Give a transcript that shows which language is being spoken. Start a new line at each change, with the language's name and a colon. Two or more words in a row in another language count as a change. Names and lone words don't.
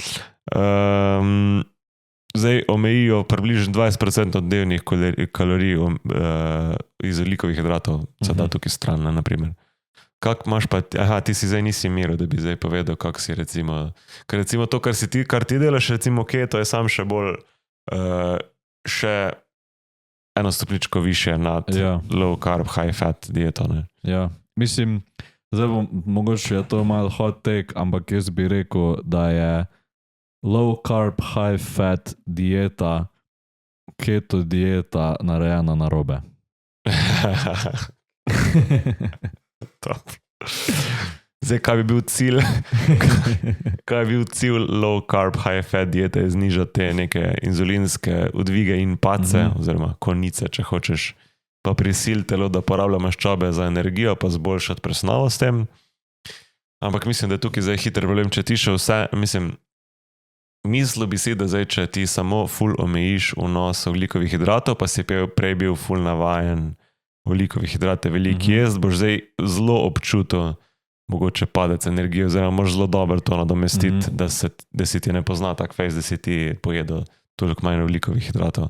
Slovenian: Zdaj omejijo približno 20% od dnevnih kalorij iz ogljikovih hidratov, se da tukaj stran, naprimer. Kako imaš pa, ti si zdaj nisi miru, da bi zdaj povedal, kako si recimo, ker recimo to, kar ti delaš, recimo keto, je sam še bolj, še eno stopničko više nad
English: low carb, high fat
Slovenian: dieto, ne? Ja, mislim, zdaj mogoče je to malo
English: hot take,
Slovenian: ampak jaz bi rekel, da je
English: low carb, high fat
Slovenian: dieta, keto dieta narejena narobe. Zdaj, kaj bi bil cilj? Kaj bi bil cilj
English: low carb, high fat
Slovenian: diete, je znižati te neke inzulinske odvige in pace, oziroma konice, če hočeš, pa prisil telo, da porablja maščobe za energijo, pa zboljšati presnovo s tem. Ampak mislim, da je tukaj zdaj hiter problem, če ti še vse, mislil bi si, da zdaj, če ti samo ful omejiš vnos ogljikovih hidratov, pa si prej bil ful navajen ogljikovih hidrate veliko jesti, boš zdaj zelo občutil mogoče padec energije, oziroma moraš zelo dobro to nadomestiti, da si ti ne pozna tak fejs, da si ti pojedel toliko manj ogljikovih hidratov.